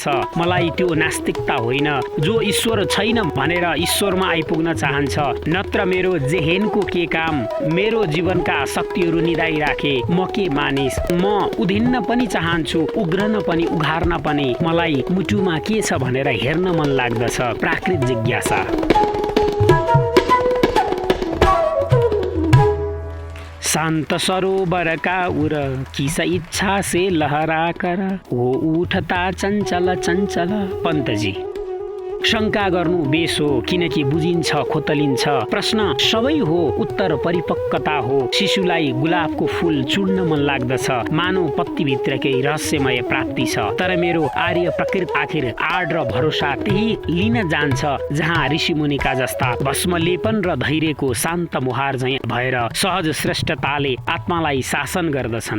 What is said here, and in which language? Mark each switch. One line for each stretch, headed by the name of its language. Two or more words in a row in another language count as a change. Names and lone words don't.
Nepali: मलाई त्यो नास्तिकता होइन जो ईश्वर छैन भनेर ईश्वरमा आइपुग्न चाहन्छ। नत्र मेरो जेहेनको के काम, मेरो जीवनका शक्तिहरू निदाइराखे म के मानिस। म उधिन्न पनि चाहन्छु, उग्रन पनि उघार्न पनि। मलाई मुटुमा के छ भनेर हेर्न मन लाग्दछ। प्राकृत जिज्ञासा।
Hindi: शांत सरोवर का उर किस इच्छा से लहरा कर वो उठता चञ्चल चञ्चल।
Nepali: पन्तजी। शङ्का गर्नु बेस हो, किनकि बुझिन्छ खोतलिन्छ। प्रश्न सबै हो, उत्तर परिपक्वता हो। शिशुलाई गुलाबको फूल चुड्न मन लाग्दछ, मानव पत्तीभित्रकै रहस्यमय प्राप्ति छ। तर मेरो आर्य प्रकृत आखिर आड र भरोसा त्यही लिन जान्छ जहाँ ऋषिमुनिका जस्ता भस्मलेपन र धैर्यको शान्त मुहार झैं भएर सहज श्रेष्ठताले आत्मालाई शासन गर्दछन्।